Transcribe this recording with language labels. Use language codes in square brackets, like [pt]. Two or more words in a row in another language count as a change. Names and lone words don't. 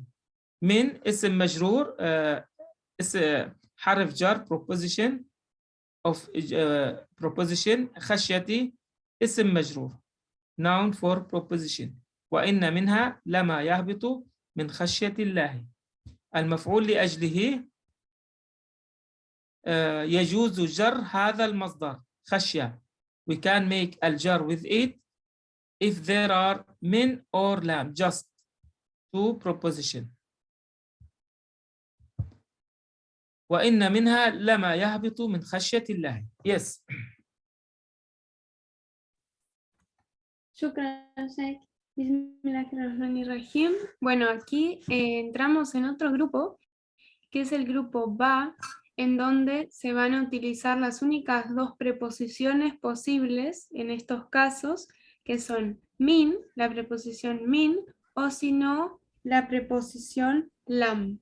[ar] من اسم مجرور حرف جر [en] preposition of preposition. [ar] خشية اسم مجرور [en] noun for preposition. [ar] وإن منها لما يهبط من خشية الله. المفعول لأجله يجوز جر هذا المصدر خشية. [en] We can make الجر with it if there are min or lam, just two preposition. [ar] وإن منها لما يهبط من خشية الله. [en] Yes. [ar] شكرا شيخ. Bismillahirrahmanirrahim. [es] Bueno, aquí entramos en otro grupo, que es el grupo ba, en donde se van a utilizar las únicas dos preposiciones posibles en estos casos, que son min, la preposición min, o si no, la preposición lam.